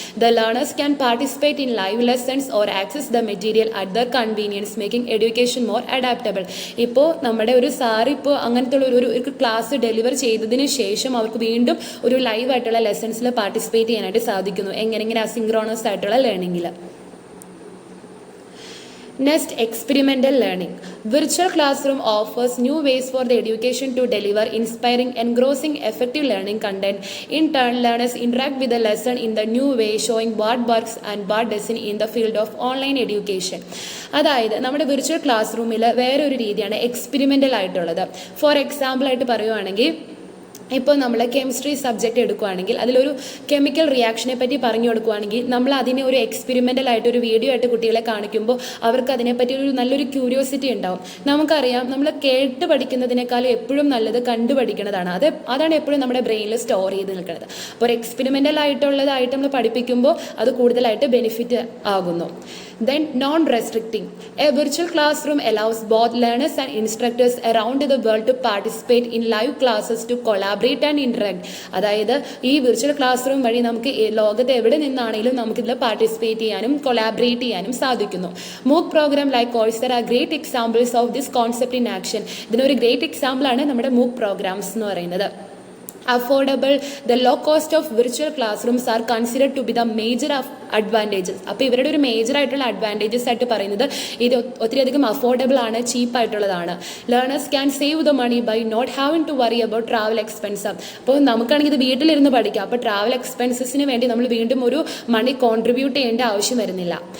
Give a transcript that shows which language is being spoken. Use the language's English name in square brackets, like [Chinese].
[English] The learners can participate in live lessons or access the material at their convenience, making education more adaptable. [Malayalam] ഇപ്പോൾ നമ്മുടെ ഒരു sir ഇപ്പോൾ അങ്ങനത്തെ ഒരു class deliver ചെയ്തതിന് ശേഷം അവർക്ക് വീണ്ടും ഒരു ലൈവ് ആയിട്ടുള്ള ലെസൺസിൽ പാർട്ടിസിപ്പേറ്റ് ചെയ്യാനായിട്ട് സാധിക്കുന്നു. എങ്ങനെ അസിൻക്രോണസ് ആയിട്ടുള്ള ലേണിംഗിൽ. [English] Next, experimental learning. Virtual classroom offers new ways for the education to deliver inspiring, engrossing, effective learning content. In turn, learners interact with the lesson in the new way, showing what works and what doesn't in the field of online education. [Malayalam] അതായത് നമ്മുടെ virtual class റൂമിൽ വേറൊരു രീതിയാണ് experimental ആയിട്ടുള്ളത്. For example ആയിട്ട് പറയുവാണെങ്കിൽ, ഇപ്പോൾ നമ്മൾ കെമിസ്ട്രി സബ്ജക്റ്റ് എടുക്കുകയാണെങ്കിൽ അതിലൊരു കെമിക്കൽ റിയാക്ഷനെ പറ്റി പറഞ്ഞു കൊടുക്കുകയാണെങ്കിൽ നമ്മൾ അതിനെ ഒരു എക്സ്പെരിമെൻ്റൽ ആയിട്ട് ഒരു വീഡിയോ ആയിട്ട് കുട്ടികളെ കാണിക്കുമ്പോൾ അവർക്ക് അതിനെപ്പറ്റി ഒരു നല്ലൊരു ക്യൂരിയോസിറ്റി ഉണ്ടാവും. നമുക്കറിയാം, നമ്മൾ കേട്ട് പഠിക്കുന്നതിനേക്കാളും എപ്പോഴും നല്ലത് കണ്ടുപഠിക്കുന്നതാണ്. അതാണ് എപ്പോഴും നമ്മുടെ ബ്രെയിനിൽ സ്റ്റോർ ചെയ്ത് നിൽക്കുന്നത്. അപ്പോൾ ഒരു എക്സ്പെരിമെൻ്റൽ ആയിട്ടുള്ളതായിട്ട് നമ്മൾ പഠിപ്പിക്കുമ്പോൾ അത് കൂടുതലായിട്ട് ബെനിഫിറ്റ് ആകുന്നു. [English] Then, non-restricting. A virtual classroom allows both learners and instructors around the world to participate in live classes, to collaborate and interact. [Malayalam] അതായത് ഈ വിർച്വൽ ക്ലാസ് റൂം വഴി നമുക്ക് ലോകത്ത് എവിടെ നിന്നാണെങ്കിലും നമുക്കിതിൽ പാർട്ടിസിപ്പേറ്റ് ചെയ്യാനും കൊളാബറേറ്റ് ചെയ്യാനും സാധിക്കുന്നു. [English] MOOC program like Coursera are great examples of this concept in action. [Malayalam] ഇതിനൊരു ഗ്രേറ്റ് എക്സാമ്പിൾ ആണ് നമ്മുടെ മൂക്ക് പ്രോഗ്രാംസ് എന്ന് പറയുന്നത്. [English] affordable, the low cost of virtual classrooms are considered to be the major advantages. [Malayalam] അപ്പോൾ ഇവരുടെ ഒരു മേജർ ആയിട്ടുള്ള അഡ്വാൻറ്റേജസ് ആയിട്ട് പറയുന്നത് ഇത് ഒത്തിരിയധികം അഫോർഡബിൾ ആണ്, ചീപ്പായിട്ടുള്ളതാണ്. [English] Learners can save the money by not having to worry about travel expense. [Malayalam] അപ്പോൾ നമുക്കാണെങ്കിൽ ഇത് വീട്ടിലിരുന്ന് പഠിക്കാം, അപ്പോൾ ട്രാവൽ എക്സ്പെൻസസിന് വേണ്ടി നമ്മൾ വീണ്ടും ഒരു മണി കോൺട്രിബ്യൂട്ട് ചെയ്യേണ്ട ആവശ്യം വരുന്നില്ല.